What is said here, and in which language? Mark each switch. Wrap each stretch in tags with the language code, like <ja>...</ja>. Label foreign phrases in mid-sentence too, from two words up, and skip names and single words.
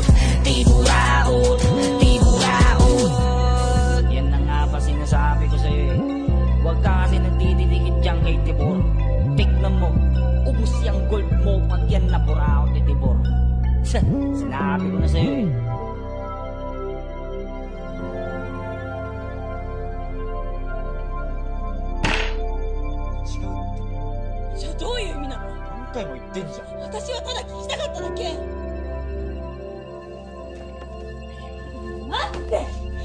<tl>Di buraot, di buraot. Yan na nga ba sinasabi ko sa'yo eh. Huwag ka kasi nagdidikit dyan kay Tibor. Tignan mo, ubus yung gold mo pag yan na buraot ni Tibor. Sinabi ko na sa'yo eh.</tl> <ja>違うってじゃあどういう意味なの？何回も言ってんじゃん。私はただ聞きたかっただけ。待って。</ja>